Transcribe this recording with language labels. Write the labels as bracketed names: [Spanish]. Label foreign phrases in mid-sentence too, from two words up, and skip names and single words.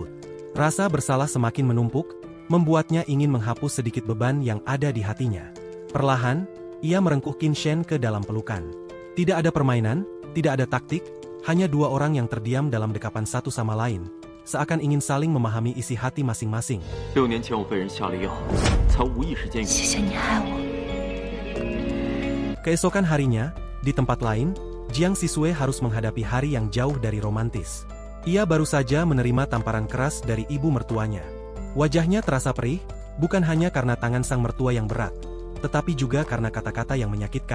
[Indonesian] Rasa bersalah semakin menumpuk, membuatnya ingin menghapus sedikit beban yang ada di hatinya. Perlahan, ia merengkuh Qin Shen ke dalam pelukan. Tidak ada permainan, tidak ada taktik, hanya dua orang yang terdiam dalam dekapan satu sama lain, seakan ingin saling memahami isi hati masing-masing. [Chinese] 6 年前我被人下了药，才无意识间。谢谢你爱我。 [Indonesian] Keesokan harinya, di tempat lain, Jiang Sisue harus menghadapi hari yang jauh dari romantis. Ia baru saja menerima tamparan keras dari ibu mertuanya. Wajahnya terasa perih, bukan hanya karena tangan sang mertua yang berat, tetapi juga karena kata-kata yang menyakitkan.